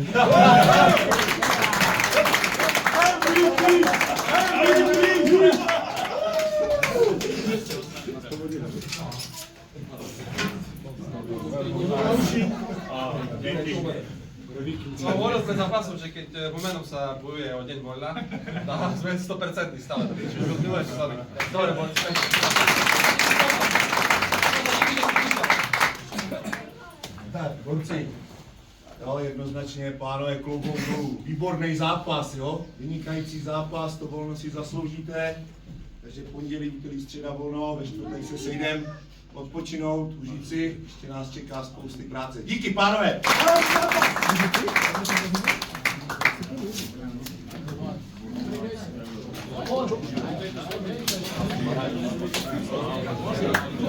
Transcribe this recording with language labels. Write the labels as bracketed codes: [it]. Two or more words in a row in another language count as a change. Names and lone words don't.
[sk] No, hovoril sme zápasom, že keď Humenom sa bojuje o deň voľna, tak sme 100% stále. Čiže miluješ sa sami. Dobre, boli sme. [cs] Tak, borci, jo, jednoznačně, pánové, klobouk dolů. Výborný zápas, jo, vynikající zápas, to volno si zasloužíte. takže pondělí, úterý, středa volno, ve čtvrtek se sejdem, odpočinout, užít si, ještě nás čeká spousty práce. Díky, pánové! [en] Thank you.